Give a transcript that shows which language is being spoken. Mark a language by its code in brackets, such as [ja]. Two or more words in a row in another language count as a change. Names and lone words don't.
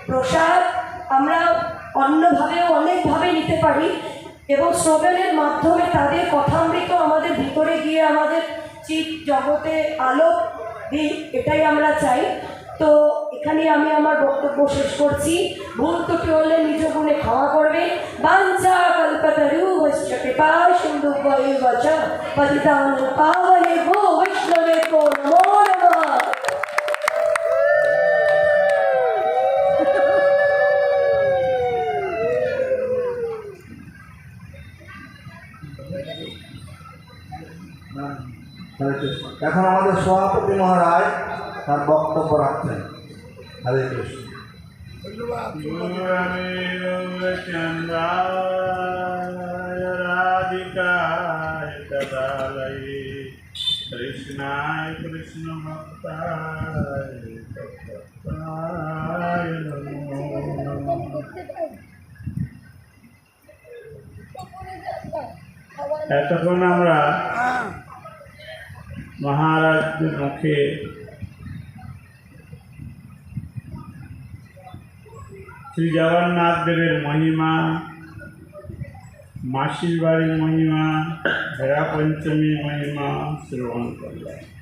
[bn] প্রসাদ আমরা অন্যভাবেও অনেকভাবে নিতে পারি, এবং শ্রবণের মাধ্যমে তাদের কথামৃত আমাদের ভিতরে গিয়ে আমাদের চিৎ জগতে আলোক দিক, এটাই আমরা চাই। তো এখানে আমি আমার বক্তব্য শেষ করছি। ভুল ত্রুটি হলে নিজ গুণে ক্ষমা করবে। [sa] বাঞ্ছা কল্পতরুভশ্চ কৃপা সিন্ধুভ্যৈব চ পতিতানাং পাবনেভ্যো বৈষ্ণবেভ্যো নমো নমঃ। [bn] হরে কৃষ্ণ। এখন আমাদের সভাপতি মহারাজ তার বক্তব্য রাখছেন। হরে কৃষ্ণ। [sa] चंद्राय राधिकाय तदालये कृष्णाय कृष्ण भक्ताय तत्त्वाय नमो नमः। [bn] এতক্ষণ আমরা মহারাজের মুখে শ্রী জগন্নাথ দেবের মহিমা, মাসির বাড়ির মহিমা, ভেড়া পঞ্চমীর মহিমা শ্রবণ করলাম।